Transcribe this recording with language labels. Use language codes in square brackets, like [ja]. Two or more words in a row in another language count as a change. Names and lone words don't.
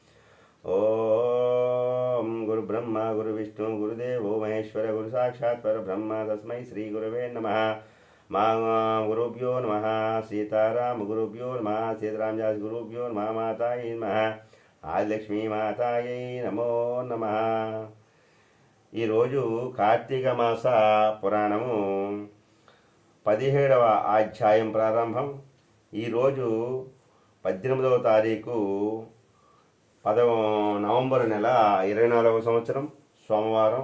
[sa] ॐ गुरुब्रह्मा गुरुविष्णु गुरुदेवो महेश्वर गुरुसाक्षात् परब्रह्म तस्मै श्रीगुरवे नमः। मा गुरुभ्यो नमः। सीताराम गुरुभ्यो नमः। सीतारामदास गुरुभ्यो नमः। मातायै नमः। आदिलक्ष्मी मातायै नमो नमः। [te] ఈరోజు కార్తీక మాస పురాణము 17వ అధ్యాయం ప్రారంభం. ఈరోజు 18వ తారీఖు నవంబర్ నెల 24వ సంవత్సరం సోమవారం.